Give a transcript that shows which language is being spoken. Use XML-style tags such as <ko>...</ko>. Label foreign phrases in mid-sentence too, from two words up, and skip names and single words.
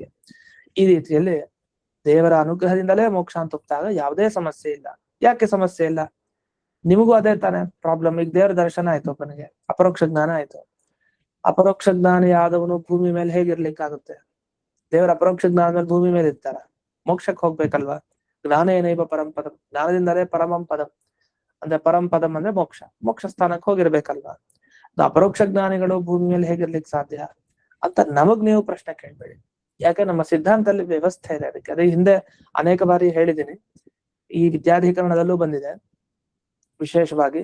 <kn>ಈ ರೀತಿಯಲ್ಲಿ ದೇವರ ಅನುಗ್ರಹದಿಂದಲೇ ಮೋಕ್ಷ ಅಂತ ಒಪ್ಪಿದಾಗ ಯಾವುದೇ ಸಮಸ್ಯೆ ಇಲ್ಲ. ಯಾಕೆ ಸಮಸ್ಯೆ ಇಲ್ಲ? ನಿಮಗೂ ಅದೇ ತಾನೆ ಪ್ರಾಬ್ಲಮ್. ಈಗ ದೇವರ ದರ್ಶನ ಆಯ್ತು, ಒಬ್ಬನಿಗೆ ಅಪರೋಕ್ಷ ಜ್ಞಾನ ಆಯ್ತು. ಅಪರೋಕ್ಷ ಜ್ಞಾನಿ ಆದವನು ಭೂಮಿ ಮೇಲೆ ಹೇಗಿರ್ಲಿಕ್ಕಾಗುತ್ತೆ? ದೇವರ ಅಪರೋಕ್ಷ ಜ್ಞಾನ ಮೇಲೆ ಭೂಮಿ ಮೇಲೆ ಇರ್ತಾರ? ಮೋಕ್ಷಕ್ಕೆ ಹೋಗ್ಬೇಕಲ್ವಾ?</kn> <sa>ಜ್ಞಾನ ಏನೈವ ಪರಂ ಪದಂ,</sa> <kn>ಜ್ಞಾನದಿಂದಲೇ ಪರಮಂ ಪದಂ. ಅಂದ್ರೆ</kn> <sa>ಪರಂ ಪದಂ</sa> <kn>ಅಂದ್ರೆ ಮೋಕ್ಷ, ಮೋಕ್ಷ ಸ್ಥಾನಕ್ಕೆ ಹೋಗಿರ್ಬೇಕಲ್ವಾ? ಅಪರೋಕ್ಷ ಜ್ಞಾನಿಗಳು ಭೂಮಿ ಮೇಲೆ ಹೇಗಿರ್ಲಿಕ್ಕೆ ಸಾಧ್ಯ ಅಂತ ನಮಗ್ ನೀವು ಪ್ರಶ್ನೆ ಕೇಳ್ಬೇಡಿ. ಯಾಕೆ ನಮ್ಮ ಸಿದ್ಧಾಂತದಲ್ಲಿ ವ್ಯವಸ್ಥೆ ಇದೆ ಅದಕ್ಕೆ. ಅದೇ ಹಿಂದೆ ಅನೇಕ ಬಾರಿ ಹೇಳಿದ್ದೀನಿ, ಈ ವಿದ್ಯಾಧಿಕರಣದಲ್ಲೂ ಬಂದಿದೆ ವಿಶೇಷವಾಗಿ.</kn>